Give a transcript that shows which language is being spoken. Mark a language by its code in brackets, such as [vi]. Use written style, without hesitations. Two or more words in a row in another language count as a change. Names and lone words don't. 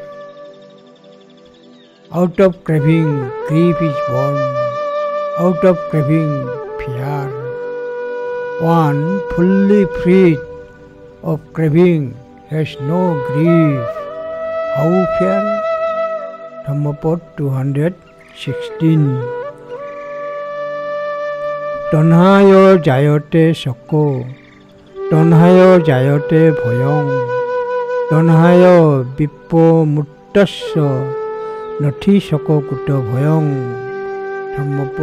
[en] Out of craving, grief is born. Out of craving, fear. One fully freed of craving has no grief. How fear? Dhammapad 216. [pi] Tanhayo jayate sako, tanhayo jayate bhoyong, tanhayo vipo muttasya nathi sako kuta bhoyong.